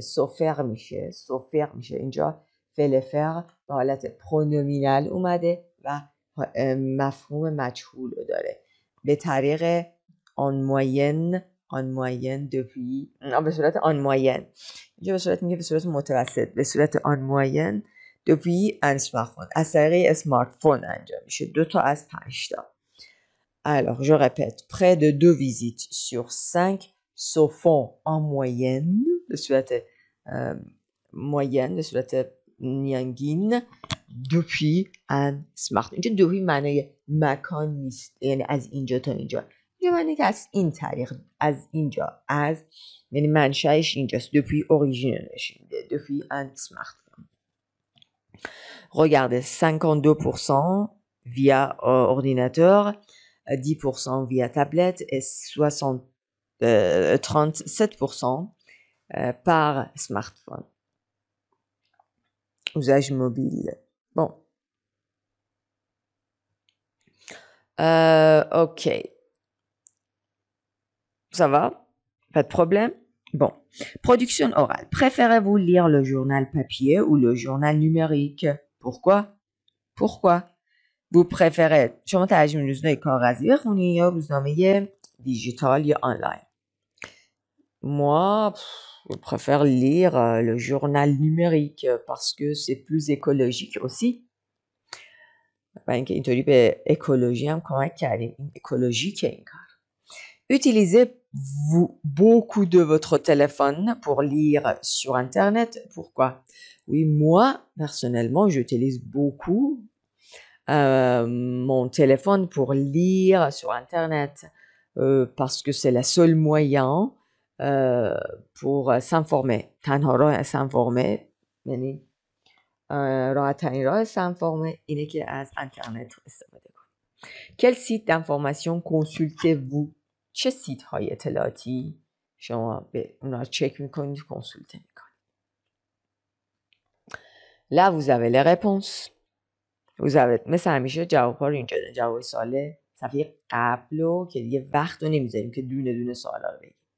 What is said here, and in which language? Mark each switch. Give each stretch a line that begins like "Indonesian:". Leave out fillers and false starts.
Persian: سوفر میشه اینجا فعل فعل به حالت پرونومینال اومده و مفهوم مجهول رو داره. به طریق
French: en moyenne depuis
Persian: به صورت
French: en moyenne
Persian: اینجا به صورت متوسط، به صورت
French: en moyenne depuis un smartphone
Persian: از طریق اسمارت فون انجام میشه. 2 تا از 5 تا.
French: Alors, je répète, près de 2 visites sur 5 se font en moyenne
Persian: به صورت
French: moyenne
Persian: به صورت میانگین
French: depuis un smart.
Persian: اینجا depuis معنی مکان نیست، یعنی از اینجا تا اینجا. اینجا معنی که از این طریق، از اینجا، از یعنی منشأش اینجاست.
French: depuis originalش depuis un smartphone. Regardez, 52% via ordinateur, 10% via tablette et 37% par smartphone. Usage mobile. Bon. Ok. Ça va? Pas de problème? Bon. Production orale. Préférez-vous lire le journal papier ou le journal numérique? Pourquoi? Pourquoi? Vous préférez
Persian: شما ترجیح میدید روزنامه کاغذی بخونی یا روزنامه دیجیتال یا آنلاین؟
French: Moi, je préfère lire le journal numérique parce que c'est plus écologique aussi.
Persian: و اینکه اینطوری به اکولوژی هم کمک کردیم. این اکولوژیکه این کار.
French: Utilisez-vous beaucoup de votre téléphone pour lire sur Internet? Pourquoi? Oui, moi, personnellement, j'utilise beaucoup mon téléphone pour lire sur Internet parce que c'est le seul moyen pour s'informer.
Persian: تنها راه s'informer یعنی راحت ترین راه s'informer اینه که از اینترنت استفاده کنید.
French: Quel site d'information consultez-vous?
Persian: چه سیت های اطلاعاتی شما به اونا چک میکنید، کنسولته میکنید؟
French: Là vous avez les réponses. Vous avez
Persian: مثل همیشه جواب‌ها رو اینجا دارید. جواب سوال صفحه قبل رو که دیگه وقت رو نمیذاریم که دونه دونه سوالا رو بگیم.